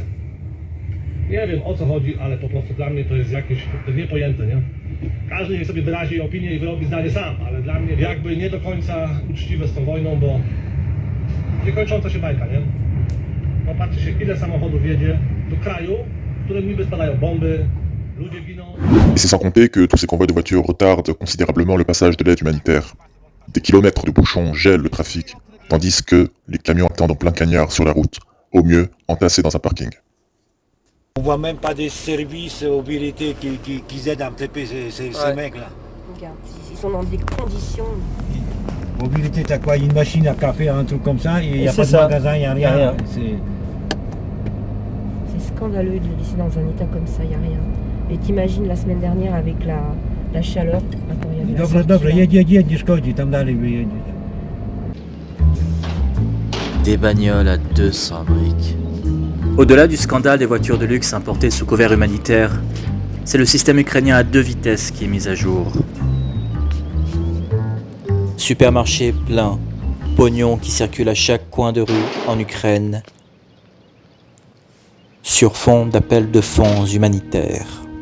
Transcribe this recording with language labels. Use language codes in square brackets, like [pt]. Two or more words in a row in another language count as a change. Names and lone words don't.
[pl] Nie wiem o co chodzi, ale po prostu dla mnie to jest jakieś niepojęte, nie? Każdy niech sobie wyrazi opinię i wyrobi zdanie sam, ale dla mnie jakby nie do końca uczciwe z tą wojną, bo niekończąca się bajka, nie? No Zobaczcie się, ile samochodów jedzie do kraju, w którym niby spadają bomby, ludzie giną. [fr] Et c'est sans compter que tous ces convois de voitures retardent considérablement le passage de l'aide humanitaire. Des kilomètres de bouchons gèlent le trafic, tandis que les camions attendent en plein cagnard sur la route, au mieux entassés dans un parking. On voit même pas des services mobilité qui aident un petit peu ces mecs-là. Regarde, ils sont dans des conditions. Mobilité, t'as quoi? Une machine à café, un truc comme ça, et il n'y a C'est pas de ça. magasin, il n'y a Y a rien. rien. C'est scandaleux de les laisser dans un état comme ça, il n'y a rien. Et t'imagines la semaine dernière avec la chaleur. Attends, il y avait la [pl] Dobra, [fr] sortie, [pl] dobra, [fr] là. [pl] jedź, nie szkodzi, tam dalej wyjedziesz. [fr] Des bagnoles à 200 briques. Au-delà du scandale des voitures de luxe importées sous couvert humanitaire, c'est le système ukrainien à 2 vitesses qui est mis à jour. Supermarché plein, pognon qui circule à chaque coin de rue en Ukraine, sur fond d'appels de fonds humanitaires.